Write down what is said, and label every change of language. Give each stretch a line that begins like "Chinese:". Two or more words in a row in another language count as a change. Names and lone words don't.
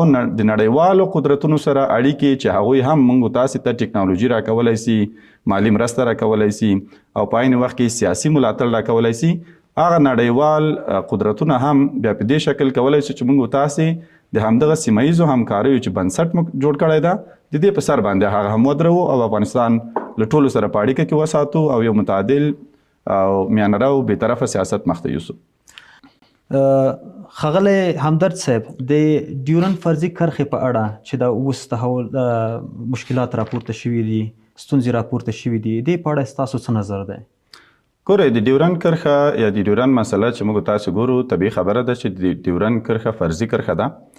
Pashto: د نړیوالو قدرتونو سره اړیکې چې هغوی هم موږ تاسې ته ټکنالوژي راکولی شي، مالي مرسته راکولی شي او په عین وخت کې سیاسي ملاتړ راکولی شي، هغه نړیوال قدرتونه هم بیا په دې شکل کولی شي چې موږ تاسې د همدغه سیمه ییزو همکاریو چې بنسټ موږ جوړ کړی ده د دې په سر باندې هغه هم ودرو او افغانستان له ټولو سره په اړیکه کې وساتو او یو متعادل او میانه رو بېطرفه سیاست مخته یوسو. ښاغلی همدرد صاحب، د ډیورنډ فرضي کرښې په اړه چې دا اوس د مشکلات راپورته شوي دي، ستونزې راپورته شوي دي، دې په اړه ستاسو څه نظر دی؟ ګورئ، د ډیورنډ کرښه یا د ډیورنډ مسله چې موږ تاسې ګورو طبیعي خبره ده چې د ډیورنډ کرښه فرضي کرښه ده.